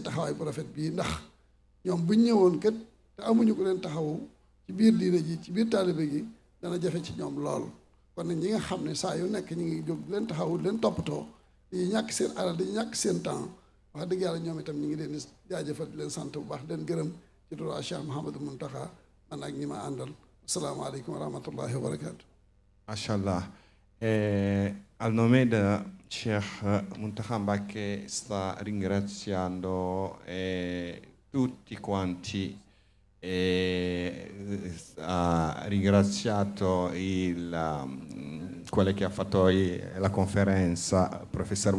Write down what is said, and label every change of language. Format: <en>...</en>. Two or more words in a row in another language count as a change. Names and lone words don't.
<wo>taxawaay bu rafet bii ndax ñoom buñ ñëwoon kat te amuñu ko leen taxaw ci biir diine ji ci biir taalibe gi dana jafe ci ñoom lool kon nag ñi nga xam ne saa yu nekk ñu ngi jóg leen taxaw leen toppatoo di ñàkk seen alal di ñàkk seen temps wax dëgg yàlla ñoom itam ñu ngi leen di jaajëfal di leen sant bu baax leen gërëm ci turu Cheikh Mouhamadou Mountakha man ak ñi ma àndal</wo> <ar>السلام عليكم ورحمة الله وبركاته.</ar> <wo>Mashallah.</wo> <it>Al nome da Sheikh Muntaha Mbacké sta ringraziando tutti quanti, ha ringraziato quello che ha fatto la conferenza, professor</it>